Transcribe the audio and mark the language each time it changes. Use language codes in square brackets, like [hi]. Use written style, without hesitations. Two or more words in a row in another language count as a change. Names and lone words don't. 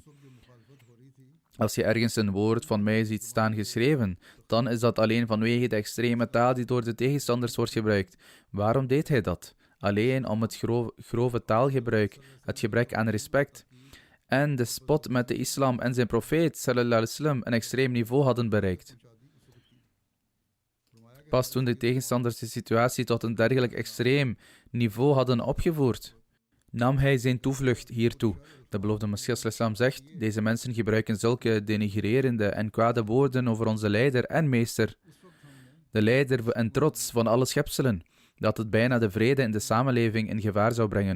[nl] Als je ergens een woord van mij ziet staan geschreven, dan is dat alleen vanwege de extreme taal die door de tegenstanders wordt gebruikt. Waarom deed hij dat? Alleen om het grove taalgebruik, het gebrek aan respect en de spot met de islam en zijn profeet [ar] صلى الله عليه وسلم [nl] een extreem niveau hadden bereikt. Pas toen de tegenstanders de situatie tot een dergelijk extreem niveau hadden opgevoerd, nam hij zijn toevlucht hiertoe. De beloofde Messias islam zegt: deze mensen gebruiken zulke denigrerende en kwade woorden over onze leider en meester, de leider en trots van alle schepselen, dat het bijna de vrede in de samenleving in gevaar zou brengen.